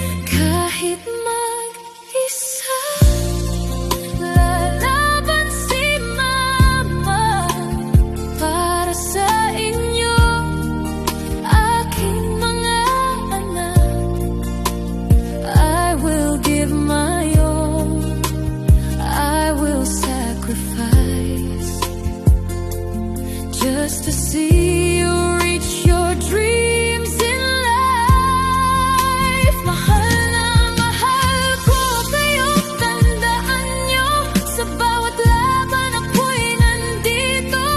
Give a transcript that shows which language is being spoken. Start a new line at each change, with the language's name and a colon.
Filipino: Kahit mag-isa, lalaban si Mama para sa inyo, aking mga anak.
English: I will give my all, I will sacrifice just to see you reach your dreams in life.
Filipino: Mahal na mahal ko kayo, tandaan nyo, sa bawat laban ako'y nandito.